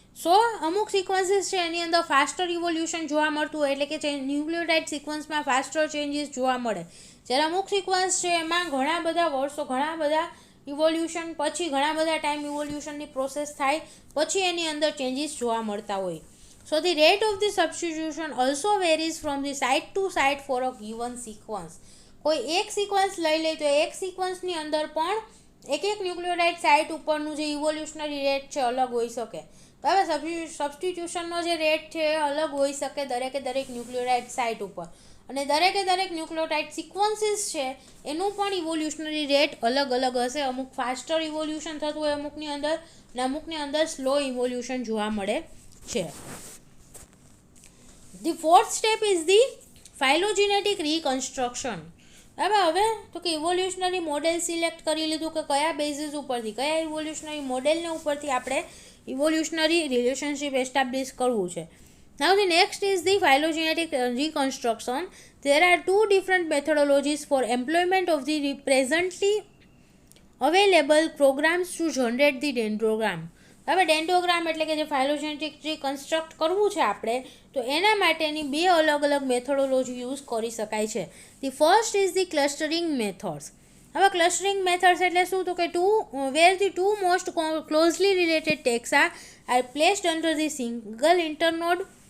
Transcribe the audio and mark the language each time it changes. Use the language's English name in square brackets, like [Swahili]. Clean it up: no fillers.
[Gujarati] સો અમુક સિક્વન્સીસ છે એની અંદર ફાસ્ટર ઇવોલ્યુશન જોવા મળતું હોય, એટલે કે ન્યુક્લિયોટાઇડ સિક્વન્સમાં ફાસ્ટર ચેન્જીસ જોવા મળે. જ્યારે અમુક સિક્વન્સ છે એમાં ઘણા બધા વર્ષો, ઘણા બધા ઇવોલ્યુશન પછી, ઘણા બધા ટાઈમ ઇવોલ્યુશનની પ્રોસેસ થાય પછી એની અંદર ચેન્જીસ જોવા મળતા હોય. [English] So the rate of the substitution also varies from the site to site for a given sequence. [Gujarati] કોઈ એક સિક્વન્સ લઈ લે તો એક સિક્વન્સની અંદર પણ એક ન્યુક્લિયોટાઇડ સાઇટ ઉપરનું જે ઇવોલ્યુશનરી રેટ છે અલગ હોઈ શકે. બરાબર, સબસ્ટિટ્યુશનનો જે રેટ છે એ અલગ હોઈ શકે દરેકે દરેક ન્યુક્લિયોટાઇડ સાઇટ ઉપર, અને દરેકે દરેક ન્યુક્લિયોટાઇડ સિક્વન્સીસ છે એનું પણ ઇવોલ્યુશનરી રેટ અલગ અલગ હશે. અમુક ફાસ્ટર ઇવોલ્યુશન થતું હોય અમુકની અંદર, અને અમુકની અંદર સ્લો ઇવોલ્યુશન જોવા મળે છે. [English] The fourth step is the phylogenetic reconstruction. [Gujarati] બરાબર, હવે તો કે ઇવોલ્યુશનરી મોડેલ સિલેક્ટ કરી લીધું કે કયા બેઝિસ ઉપરથી, કયા ઇવોલ્યુશનરી મોડેલને ઉપરથી આપણે ઇવોલ્યુશનરી રિલેશનશિપ એસ્ટાબ્લિશ કરવું છે. [English] Now the next is the phylogenetic reconstruction. There are two different methodologies for employment of the presently available programs to generate the dendrogram. [Gujarati] હવે ડેન્ડ્રોગ્રામ એટલે કે જે ફાઇલોજેનેટિક ટ્રી કન્સ્ટ્રક્ટ કરવું છે આપણે, તો એના માટેની બે અલગ અલગ મેથોડોલોજી યુઝ કરી શકાય છે. [English] The first is the clustering methods. [Gujarati] હવે ક્લસ્ટરિંગ મેથડ્સ એટલે શું તો કે [English] Where the two most closely related taxa are placed under the single internode.